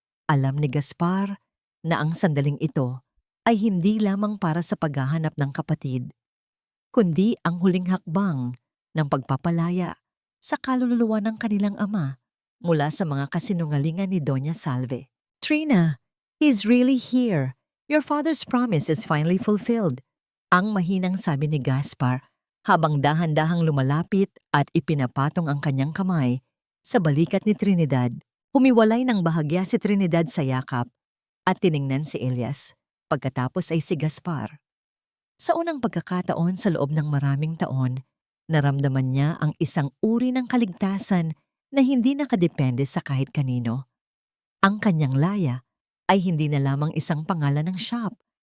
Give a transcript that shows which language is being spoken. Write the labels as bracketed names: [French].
[Filipino] Alam ni Gaspar na ang sandaling ito ay hindi lamang para sa paghahanap ng kapatid, kundi ang huling hakbang ng pagpapalaya sa kaluluwa ng kanilang ama mula sa mga kasinungalingan ni Doña Salve. [English] Trina, he's really here. Your father's promise is finally fulfilled. [Filipino] Ang mahinang sabi ni Gaspar habang dahan-dahang lumalapit at ipinapatong ang kanyang kamay sa balikat ni Trinidad. Humiwalay ng bahagya si Trinidad sa yakap at tiningnan si Elias. Pagkatapos ay si Gaspar. Sa unang pagkakataon sa loob ng maraming taon, naramdaman niya ang isang uri ng kaligtasan na hindi nakadepende sa kahit kanino. Ang kanyang laya ay hindi na lamang isang pangalan ng shop,